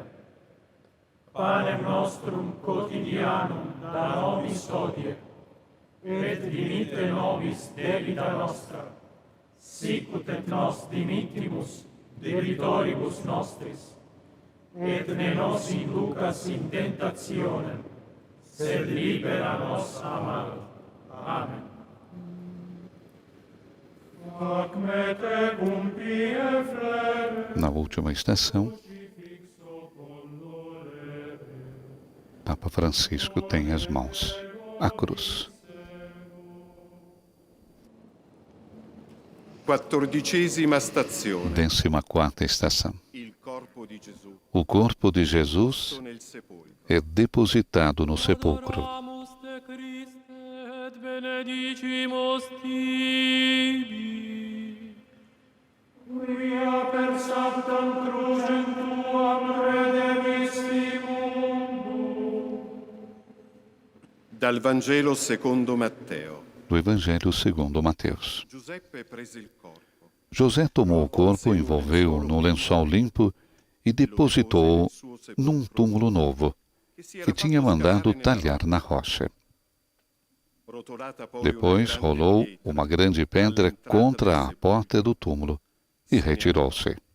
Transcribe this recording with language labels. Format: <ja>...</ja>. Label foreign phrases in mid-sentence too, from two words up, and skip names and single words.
<la>Panem nostrum quotidianum da nobis hodie, et dimitte nobis debita nostra, sicut et nos dimittimus debitoribus nostris, et ne nos inducas in tentationem, sed libera nos a malo. Amen. Ac me tecum pie flere,</la> <pt>Na última estação, Papa Francisco tem as mãos à cruz.</pt> <it>14ª stazione.</it> <pt>14ª estação.</pt> <it>Il corpo di Gesù</it> <pt>O corpo de Jesus</pt> <it>nel sepolcro.</it> <pt>é depositado no sepulcro.</pt> <la>Adoramus te Christe et benedicimus tibi. quia per sanctam crucem tuam redemisti mundo.</la> <it>Dal Vangelo secondo Matteo.</it> <pt>Do Evangelho segundo Mateus.</pt> <it>Giuseppe prese il corpo,</it> <pt>José tomou o corpo, envolveu-o num lençol limpo e depositou-o num túmulo novo, que tinha mandado talhar na rocha. Depois rolou uma grande pedra contra a porta do túmulo e retirou-se.</pt>